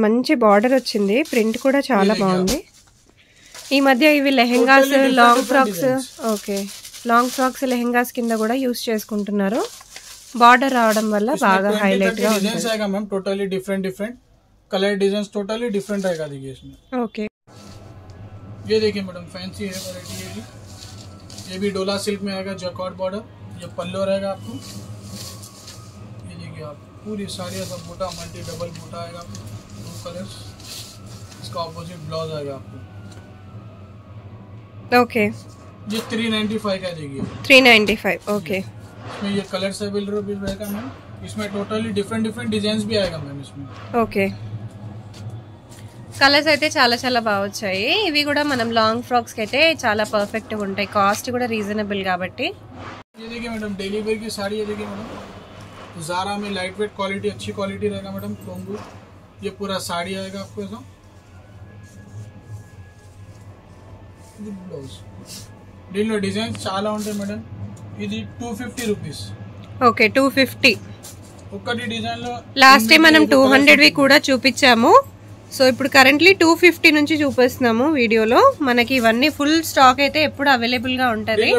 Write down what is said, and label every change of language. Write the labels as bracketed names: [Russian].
[Telugu] మంచి బార్డర్ వచ్చింది, ప్రింట్ కూడా చాలా బాగుంది. ఈ మధ్య ఇవి lehengas, long frocks, okay, long frocks lehengas కింద కూడా యూస్ చేసుకుంటున్నారు. బార్డర్ రావడం వల్ల బాగా హైలైట్ గా [Hindi] डिजाइन आएगा ma'am, totally different colour design, totally different आएगा. देखिए इसमें. ओके, ये देखिए मैडम, फैंसी है वैरायटी है. ये भी डोला सिल्क में आएगा, जैकॉर्ड बॉर्डर. ये पल्लो रहेगा आपको. ये देखिए आप, पूरी साड़ी ऐसा बूटा, मल्टी डबल बूटा आएगा. 2 कलर्स. इसका ऑपोजिट ब्लाउज आएगा आपको. ओके, ये 395 का, देखिए 395. ओके, इसमें ये कलर्स अवेलेबल रहेगा मैम. इसमें टोटली डिफरेंट डिजाइन भी आएगा मैम इसमें. [Telugu] ఓకే, కలర్స్ అయితే చాలా చాలా బాగా వచ్చాయి. ఇవి కూడా మనం లాంగ్ ఫ్రాక్స్ కి అయితే చాలా పర్ఫెక్ట్ గా ఉంటాయి, కాస్ట్ కూడా రీజనబుల్ కాబట్టి. [Hindi] ये देखिए मैडम, डेली वेयर की साड़ी है, देखिए मैडम, ज़ारा में लाइट वेट क्वालिटी, अच्छी क्वालिटी रहेगा मैडम. कोंगू, ये पूरा साड़ी आएगा आपको ऐसा. [Telugu] బ్లౌజ్, దీనిలో డిజైన్స్ చాలా ఉంటాయి మేడం. ఇది 250 రూపీస్. ఓకే, 250. ఒకటి డిజైన్ లో లాస్ట్ టైం మనం 200వి కూడా చూపించాము. సో ఇప్పుడు కరెంట్లీ 250 నుంచి చూపిస్తున్నాము వీడియోలో. మనకి ఇవన్నీ ఫుల్ స్టాక్ అయితే ఎప్పుడు అవైలబుల్ గా ఉంటది.